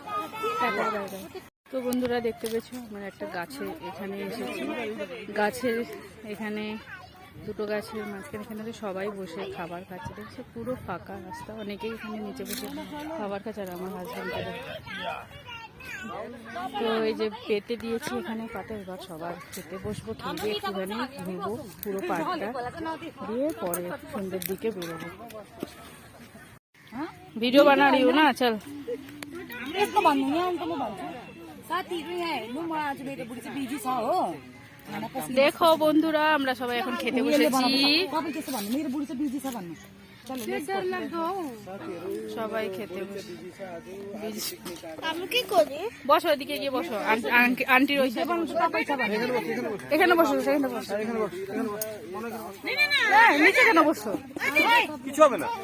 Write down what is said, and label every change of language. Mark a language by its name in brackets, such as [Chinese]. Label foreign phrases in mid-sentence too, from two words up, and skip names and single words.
[Bangla] তো বন্ধুরা দেখতে পেয়েছো আমার একটা গাছে এখানে এসেছি, গাছের এখানে দুটো গাছের মাঝখানে এখানে তো সবাই বসে খাবার খাচ্ছে, দেখছো পুরো ফাঁকা রাস্তা, অনেকেই এখানে নিচে বসে খাবার খাচ্ছে। আর আমার হাজব্যান্ডকে তো এই যে পেতে দিয়েছি এখানে পাতে, এবার সবার খেতে বসবো, খেয়ে একটুখানি ঘুরবো পুরো পার্কটা, দিয়ে পরে সন্ধ্যের দিকে বেরোবো। [Hindi] वीडियो बना रही हो ना, चल। [Nepali] यसको भन्नु नि अन्त म भन्छु साथीहरु यहाँ हेर्नु म आज मेरो बुढी चाहिँ बिजी छ हो [Bangla] দেখো বন্ধুরা আমরা সবাই এখন খেতে বসেছি, [Nepali] तपाईँ त्यसो भन्नु मेरो बुढी चाहिँ बिजी छ भन्नु चलो [Bangla] সবাই খেতে বসে আমি কি করি? বসো, ওদিকে গিয়ে বসো, আন্টির ওই সাইডে বসো। এখানে বসো, এখানে বসো, হ্যাঁ, নিচে কেন বসো? কিছু হবে না।